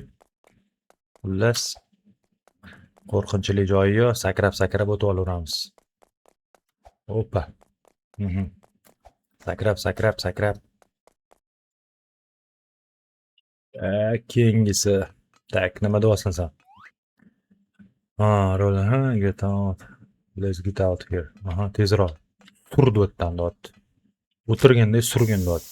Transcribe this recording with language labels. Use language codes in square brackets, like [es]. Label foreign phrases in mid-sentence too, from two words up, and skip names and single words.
[uz] Xullas, qo'rqinchli joyi yo'q, sakrab o'tib olaveramiz. Hoppa. Sakrab. Keyingisi. Tak, nima deyapsan sen? Ha, [en] roll, ha, get out. Let's get out here. [uz] Aha, tezroq. Surdi o'tdan deyapti. O'tirganda surgin deyapti.